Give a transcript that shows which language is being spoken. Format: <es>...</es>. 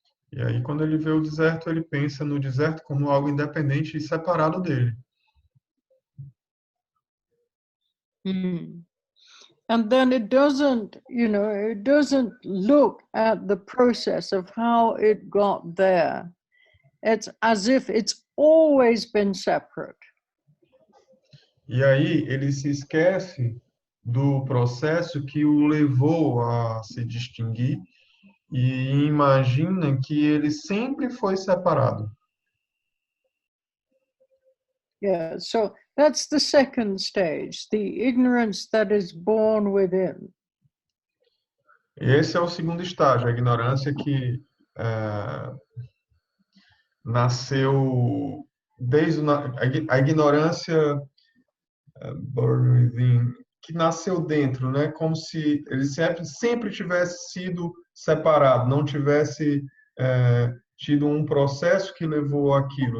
<pt>E aí, quando ele vê o deserto, ele pensa no deserto como algo independente e separado dele. Mm.</pt> <en>And then it doesn't, it doesn't look at the process of how it got there. It's as if it's always been separate.</en> <pt>E aí, ele se esquece do processo que o levou a se distinguir e imagina que ele sempre foi separado.</pt> <en>Yeah, so that's the second stage, the ignorance that is born within.</en> <pt>Esse é o segundo estágio, a ignorância que nasceu desde a ignorância</pt> <en>born within,</en> <pt>que nasceu dentro, né? Como se ele sempre tivesse sido separado, não tivesse tido um processo que levou àquilo.</pt>